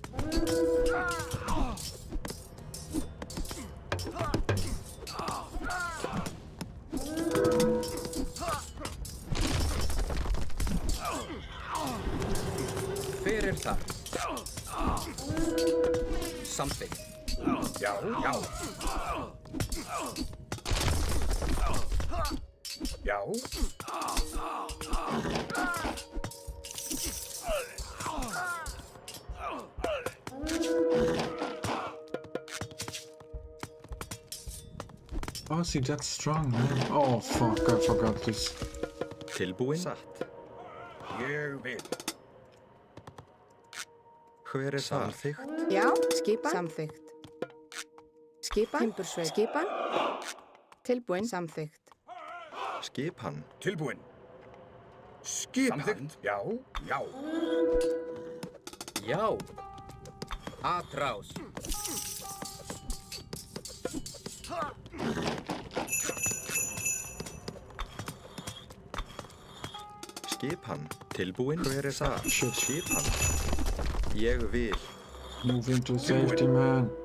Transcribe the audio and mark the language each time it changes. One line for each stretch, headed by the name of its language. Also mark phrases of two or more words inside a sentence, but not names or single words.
Icelandic: Hver er þar? Samþykkt. Já, já. Já.
English: Oh, see, that's strong, man. Oh, fuck, I forgot this.
Icelandic: Tilbúin. Satt. Ég vil. Hver er þar? Samþykkt. Já, skipan. Samþykkt. Skipan. Timbursveit. Skipan. Tilbúin. Samþykkt. Skipan. Tilbúin. Skipan. Samþykkt. Já, já. Já. Atrás. Skipan. Tilbúin. Hver er þar?
English: Shit.
Icelandic: Skipan. Ég vil.
English: Move into safety, man.